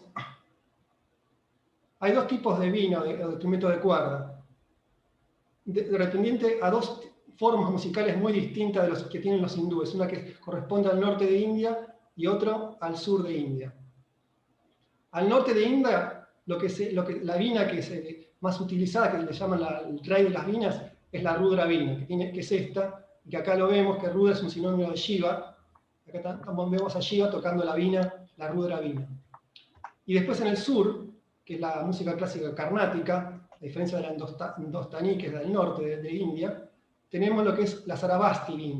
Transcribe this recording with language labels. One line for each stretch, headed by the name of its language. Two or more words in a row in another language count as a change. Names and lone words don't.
Spanish: Hay dos tipos de vina, de instrumento de cuerda, dependiente a dos formas musicales muy distintas de los que tienen los hindúes, una que corresponde al norte de India y otro al sur de India. Al norte de India, la vina que es más utilizada, que le llaman el rey de las vinas, es la rudra vina, que es esta, que acá lo vemos, que Rudra es un sinónimo de Shiva. Acá vemos a Shiva tocando la vina, la Rudra vina. Y después en el sur, que es la música clásica carnática, a diferencia de la Hindustani, que es del norte de India, tenemos lo que es la Sarabasti vina.